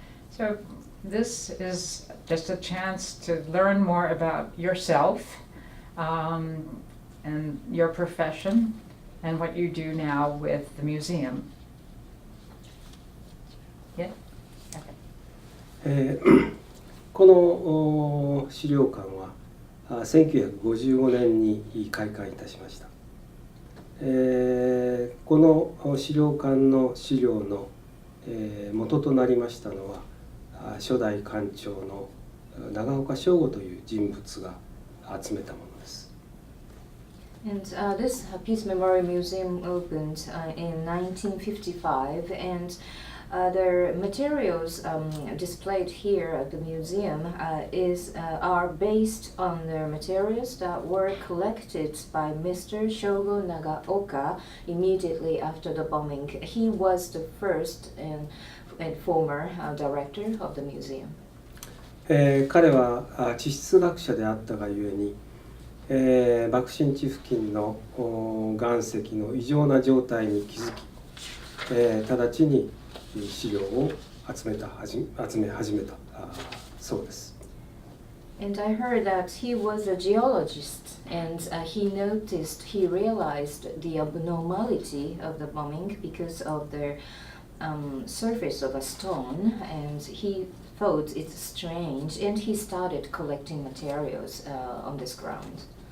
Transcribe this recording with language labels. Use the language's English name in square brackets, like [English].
[English] So this is just a chance to learn more about yourself and your profession and what you do now with the museum. Yeah? Okay. [Japanese] この資料館は1955年に開館いたしました。この資料館の資料の元となりましたのは初代館長の長岡正吾という人物が集めたものです。 [English] And this Peace Memorial Museum opened in 1955, and the materials displayed here at the museum are based on the materials that were collected by Mr. Shogo Nagaoka immediately after the bombing. He was the first and former director of the museum. [Japanese] 彼は地質学者であったがゆえに、爆心地付近の岩石の異常な状態に気づき、直ちに資料を集め始めたそうです。 [English] And I heard that he was a geologist, and he realized the abnormality of the bombing because of the surface of a stone, and he thought it's strange, and he started collecting materials on this ground.